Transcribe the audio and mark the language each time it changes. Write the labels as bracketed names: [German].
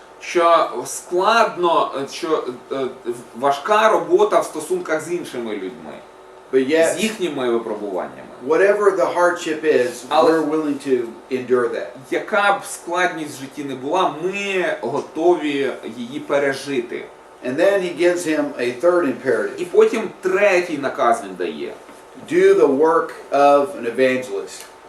[Ukrainian] що складно, що важка робота в стосунках з іншими людьми, [English] But yet, [Ukrainian] з їхніми випробуваннями. [English] whatever the hardship is, [Ukrainian] Але- [English] we're willing to endure that. [Ukrainian] Яка б складність в житті не була, ми готові її пережити. [English] And then he gives him a third [Ukrainian] І [English] imperative. [Ukrainian] потім третій наказ він дає. [English] Do the work of an evangelist.